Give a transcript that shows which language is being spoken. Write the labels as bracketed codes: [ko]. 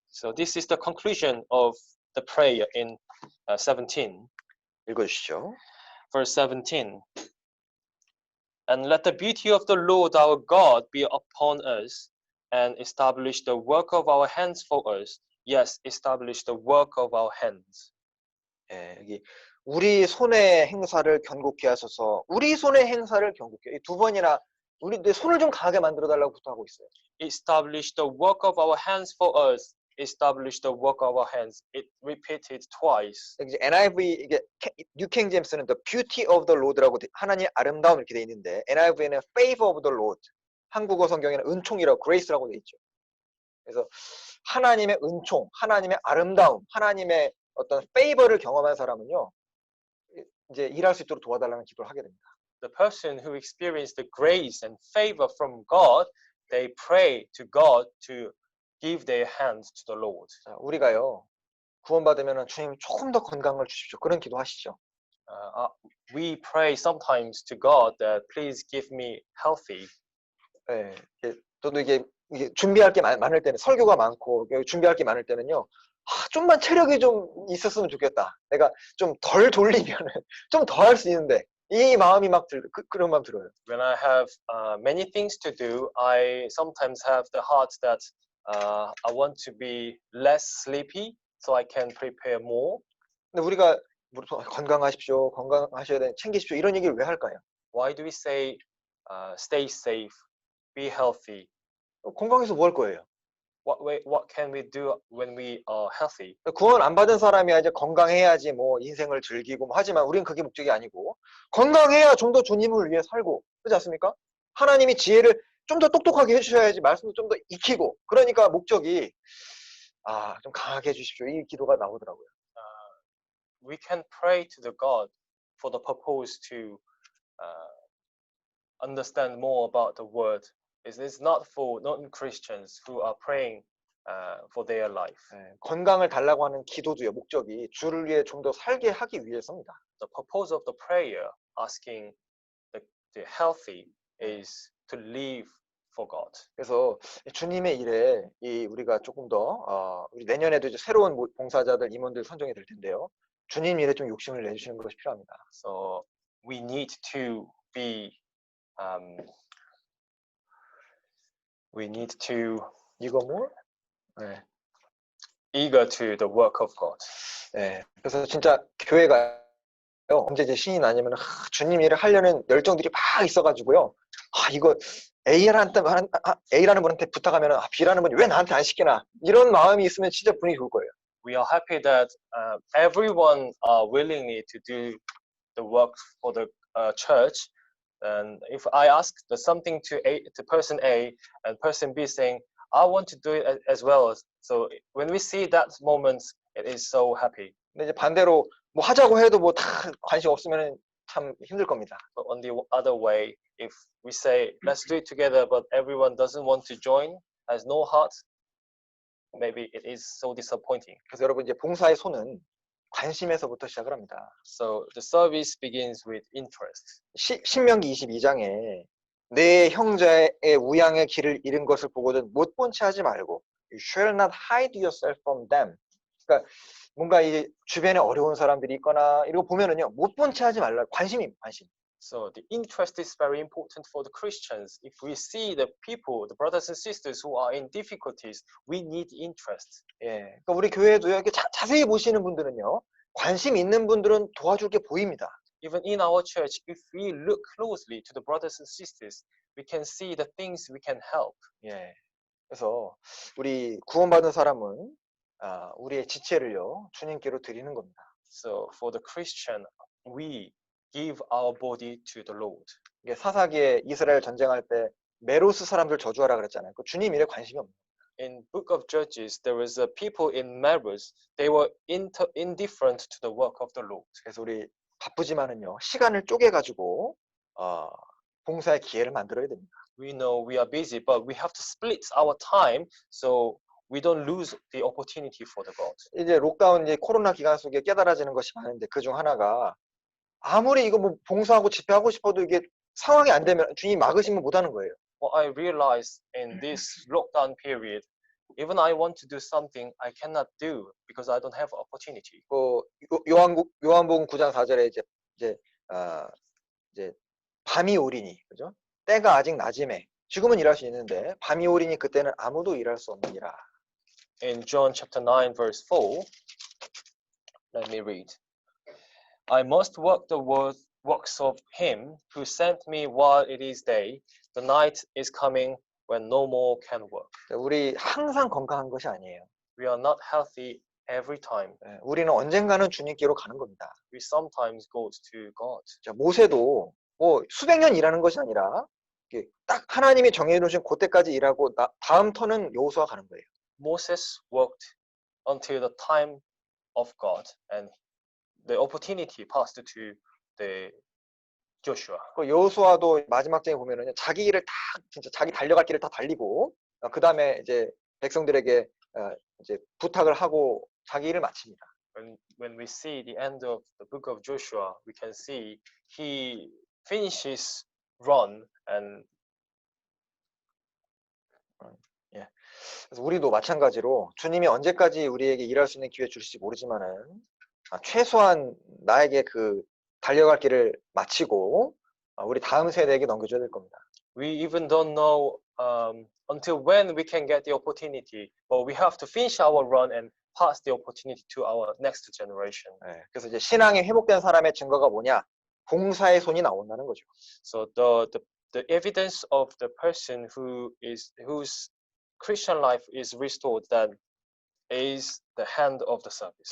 [en] So this is the conclusion of the prayer in 17. [ko] 읽어주시죠. [en] Verse 17. And let the beauty of the Lord our God be upon us, and establish the work of our hands for us. Yes, establish the work of our hands. [ko] 예, 여기 우리 손의 행사를 견고케 하소서. 우리 손의 행사를 견고케. 두 번이나 우리 내 손을 좀 강하게 만들어 달라고 부탁하고 있어요. [en] Establish the work of our hands for us. Establish the work of our hands. It repeated twice. [ko] 이제 NIV 이게 New King James는 [en] the beauty of the Lord [ko] 라고 하나님의 아름다움 이렇게 돼 있는데 NIV에는 [en] favor of the Lord. [ko] 한국어 성경에는 은총이라고 grace라고 돼 있죠. 그래서 하나님의 은총, 하나님의 아름다움, 하나님의 어떤 favor를 경험한 사람은요, 이제 일할 수 있도록 도와달라는 기도를 하게 됩니다. [en] The person who experienced the grace and favor from God, they pray to God to give their hands to the Lord. [ko] 자, 우리가요 구원받으면 주님 조금 더 건강을 주십시오. 그런 기도하시죠. [en] We pray sometimes to God that please give me healthy. [ko] 네, 저도 이게 준비할 게 많을 때는 설교가 많고 준비할 게 많을 때는요. 좀만 체력이 좀 있었으면 좋겠다. 내가 좀 덜 돌리면은 좀 더 할 수 있는데 이 마음이 막 그런 마음 들어요. [en] When I have many things to do, I sometimes have the heart that I want to be less sleepy, so I can prepare more. [ko] 근데 우리가 건강하십시오, 건강하셔야 돼, 챙기십시오 이런 얘기를 왜 할까요? [en] Why do we say stay safe, be healthy? [ko] 건강해서 뭐 할 거예요? [en] What can we do when we are healthy? [ko] 구원 안 받은 사람이야 이제 건강해야지 뭐 인생을 즐기고 뭐 하지만 우리는 그게 목적이 아니고 건강해야 좀 더 주님을 위해 살고 그렇지 않습니까? 하나님이 지혜를 좀 더 똑똑하게 해주셔야지 말씀도 좀 더 익히고 그러니까 목적이 좀 강하게 해주십시오 이 기도가 나오더라고요. [en] We can pray to the God for the purpose to understand more about the word. It's not for non-Christians who are praying for their life. [ko] 건강을 달라고 하는 기도도요 목적이 주를 위해 좀 더 살게 하기 위해서입니다. [en] The purpose of the prayer asking the healthy is to live for God. [ko] 그래서 주님의 일에 우리가 조금 더 우리 내년에도 이제 새로운 봉사자들 임원들 선정이 될 텐데요. 주님 일에 좀 욕심을 내주시는 것이 필요합니다. [en] So we need to be we need to [ko] 이거 뭐? 네. [en] eager to the work of God. [ko] 예, 그래서 진짜 교회가 언제 이제 신이 나냐면 주님 일을 하려는 열정들이 막 있어가지고요. 이거 A라는 분한테 부탁하면 B라는 분이 왜 나한테 안 시키나 이런 마음이 있으면 진짜 분위기 좋을 거예요. [en] We are happy that everyone are willingly to do the work for the church. And if I ask something to person A and person B saying, I want to do it as well. So when we see that moment, it is so happy. [ko] 근데 이제 반대로 뭐 하자고 해도 뭐 다 관심 없으면 참 힘들 겁니다. [en] But on the other way, if we say, let's do it together, but everyone doesn't want to join, has no heart, maybe it is so disappointing. [ko] 그래서 여러분 이제 봉사의 손은 관심에서부터 시작을 합니다. [en] So the service begins with interest. [ko] 신명기 22장에 내 형제의 우양의 길을 잃은 것을 보거든 못 본 채 하지 말고 [en] You shall not hide yourself from them. [ko] 그러니까 뭔가 이 주변에 어려운 사람들이 있거나 이런 거 보면은요 못 본 채 하지 말라. 관심. [en] So the interest is very important for the Christians. If we see the people, the brothers and sisters who are in difficulties, we need interest. [ko] 예, 그러니까 우리 교회도요 이렇게 자세히 보시는 분들은요 관심 있는 분들은 도와줄 게 보입니다. [en] Even in our church, if we look closely to the brothers and sisters, we can see the things we can help. [ko] 예, 그래서 우리 구원받은 사람은 우리의 지체를요 주님께로 드리는 겁니다. [en] So for the Christian, we give our body to the Lord. [ko] 이게 사사기에 이스라엘 전쟁할 때 메로스 사람들 저주하라 그랬잖아요. 그 주님 일에 관심이 없는. [en] In Book of Judges, there was a people in Meroz. They were indifferent to the work of the Lord. [ko] 그래서 우리 바쁘지만은요 시간을 쪼개가지고 봉사의 기회를 만들어야 됩니다. [en] We know we are busy, but we have to split our time so we don't lose the opportunity for the God. [ko] 이제 록다운 이제 코로나 기간 속에 깨달아지는 것이 많은데 그 중 하나가 아무리 이거 뭐 봉사하고 집회하고 싶어도 이게 상황이 안 되면 주님 막으시면 못 하는 거예요. [en] What I realized in this lockdown period, even I want to do something, I cannot do because I don't have opportunity. [ko] 요한복음 9장 4절에 이제 밤이 오리니 그죠? 때가 아직 낮음에 지금은 일할 수 있는데 밤이 오리니 그때는 아무도 일할 수 없느니라. [en] In John chapter 9 verse 4, let me read. I must work the works of him who sent me while it is day. The night is coming when no more can work. [ko] 우리 항상 건강한 것이 아니에요. [en] We are not healthy every time. [ko] 우리는 언젠가는 주님께로 가는 겁니다. [en] We sometimes go to God. [ko] 모세도 뭐 수백 년 일하는 것이 아니라 딱 하나님이 정해놓으신 그때까지 일하고 다음 턴은 여호수아 가는 거예요. [en] Moses worked until the time of God, and the opportunity passed to the Joshua. [ko] 그 여호수아도 마지막 장에 보면은 자기 일을 다 진짜 자기 달려갈 길을 다 달리고 그 다음에 이제 백성들에게 이제 부탁을 하고 자기 일을 마칩니다. [en] When we see the end of the book of Joshua, we can see he finishes run and [ko] 그래서 우리도 마찬가지로 주님이 언제까지 우리에게 일할 수 있는 기회 주실지 모르지만은 최소한 나에게 그 달려갈 길을 마치고 우리 다음 세대에게 넘겨줘야 될 겁니다. [en] We even don't know until when we can get the opportunity, but we have to finish our run and pass the opportunity to our next generation. [ko] 그래서 이제 신앙이 회복된 사람의 증거가 뭐냐? 봉사의 손이 나온다는 거죠. [en] So the evidence of the person whose Christian life is restored, that is the hand of the service.